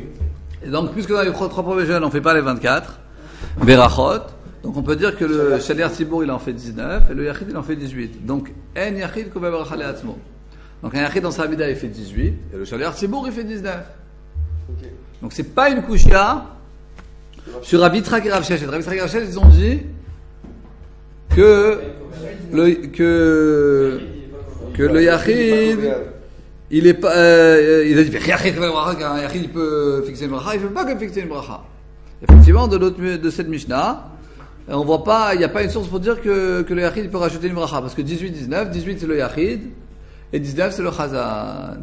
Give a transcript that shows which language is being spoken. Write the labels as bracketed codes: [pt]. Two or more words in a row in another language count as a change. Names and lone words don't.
[fr] Et donc, puisque dans les trois premiers jeunes, on ne fait pas les 24, Berachot, donc on peut dire que le [he] שליח ציבור, [fr] il en fait 19, et le Yachid, il en fait 18. [he] Donc, אין יחיד קובע ברכה לעצמו. [fr] Donc, un Yachid dans sa Hamida, il fait 18, et le [he] שליח ציבור, [fr] il fait 19. Ok. Donc, c'est pas une Kushia sur Rav Yitzhak et Rav Sheshet. Rav Yitzhak et Rav Sheshet, ils ont dit que le Yachid, il est pas, il a dit qu'un Yachid il peut fixer une bracha, il ne peut pas que fixer une bracha. Effectivement, de cette Mishnah, on voit pas, il n'y a pas une source pour dire que le Yachid il peut rajouter une bracha, parce que 18, 19, 18 c'est le Yachid, et 19 c'est le Chazan.